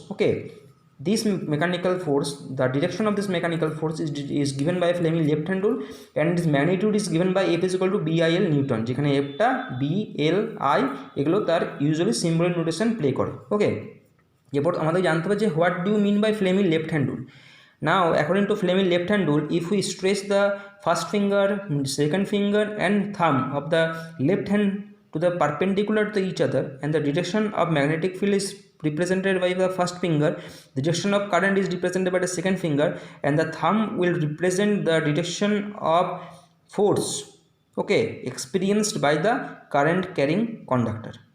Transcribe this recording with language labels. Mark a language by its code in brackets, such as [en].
[en] okay, this mechanical force, the direction of this mechanical force is given by Fleming left hand rule, and its magnitude is given by F is equal to BIL Newton, [bn] যেখানে Fটা BL I এগুলো তার usually symbolic notation play করে। ওকে, এরপর আমাদের জানতে হবে যে [en] What do you mean by Fleming left hand rule. Now according to Fleming left hand rule, if we stretch the first finger, second finger and thumb of the left hand to the perpendicular to each other, and the direction of magnetic field is represented by the first finger, the direction of current is represented by the second finger, and the thumb will represent the direction of force, okay, experienced by the current carrying conductor.